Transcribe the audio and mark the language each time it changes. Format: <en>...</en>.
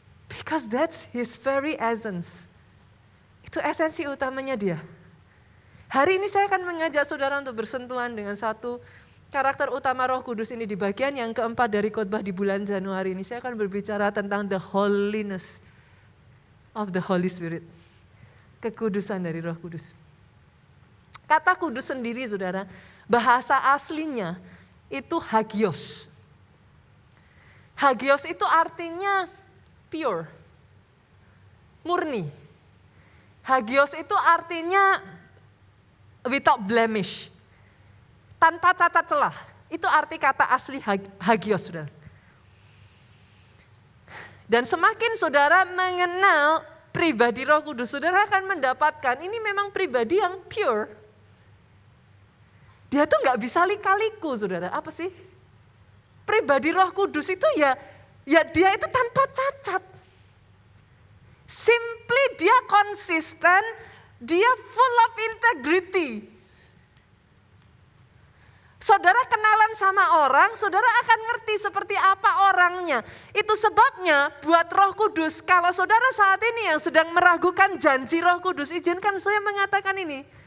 <en>Because that's his very essence.</en> <id>Itu esensi utamanya dia. Hari ini saya akan mengajak saudara untuk bersentuhan dengan satu karakter utama Roh Kudus ini di bagian yang keempat dari khotbah di bulan Januari ini. Saya akan berbicara tentang</id> <en>the holiness of the Holy Spirit.</en> <id>Kekudusan dari Roh Kudus. Kata kudus sendiri saudara, bahasa aslinya itu hagios. Hagios itu artinya pure, murni. Hagios itu artinya</id> <en>without blemish,</en> <id>tanpa cacat celah. Itu arti kata asli hagios, saudara. Dan semakin saudara mengenal pribadi Roh Kudus, saudara akan mendapatkan ini memang pribadi yang pure. Dia tuh gak bisa lika-liku saudara, apa sih? Pribadi Roh Kudus itu ya dia itu tanpa cacat. Simply dia konsisten, dia</id> <en>full of integrity.</en> <id>Saudara kenalan sama orang, saudara akan ngerti seperti apa orangnya. Itu sebabnya buat Roh Kudus, kalau saudara saat ini yang sedang meragukan janji Roh Kudus, izinkan saya mengatakan ini.</id>